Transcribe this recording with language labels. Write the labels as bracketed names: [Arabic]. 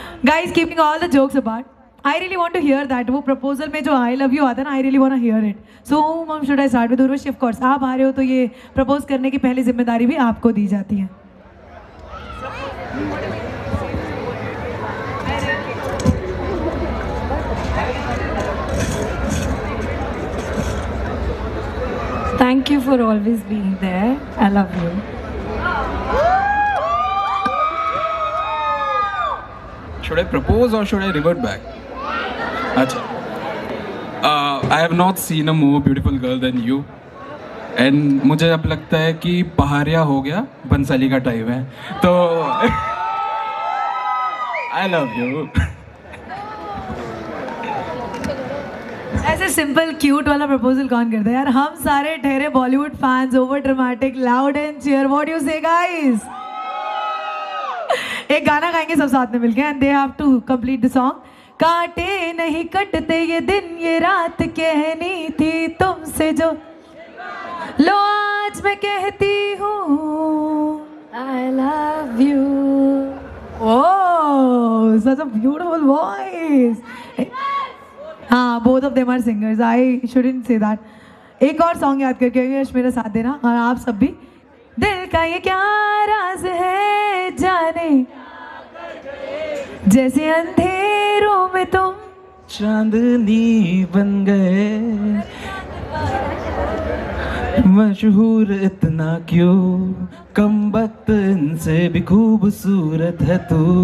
[English] Guys, keeping all the jokes apart, I really want to hear that. [Hindi] वो proposal में जो [English] I love you [Hindi] आता है ना, [English] I really want to hear it. So whom should I start with? Urvashi, of course. [Hindi] आप आ रहे हो तो ये propose करने की पहली जिम्मेदारी भी आपको दी जाती है. [English] Thank you for always being there. I love you. Should I propose or should I revert back? [Hindi] अच्छा. [English] I have not seen a more beautiful girl than you. [Hindi] And मुझे अब लगता है कि पहाड़िया हो गया, बंसाली का टाइम है. [English] तो I love you. [Hindi] ऐसे सिंपल क्यूट वाला प्रपोजल कौन करता है यार? हम सारे ठहरे Bollywood fans, [English] Over dramatic, loud and cheer. What you say guys? [Hindi] एक गाना गाएंगे सब साथ में मिलके [English] And they have to complete the song. [Hindi] काटे नहीं कटते ये दिन ये रात कहनी थी तुमसे जो, लो आज मैं कहती हूँ I love you. [English] Oh, such a beautiful voice. हाँ, both of them are singers. I shouldn't say that. [Hindi] एक और सॉन्ग याद करके यश मेरा साथ देना, और आप सब भी. दिल का ये क्या राज है जाने, जैसे अंधेरों में तुम चांदनी बन गए, मशहूर इतना क्यों, कम वक्त इनसे भी खूबसूरत है तू.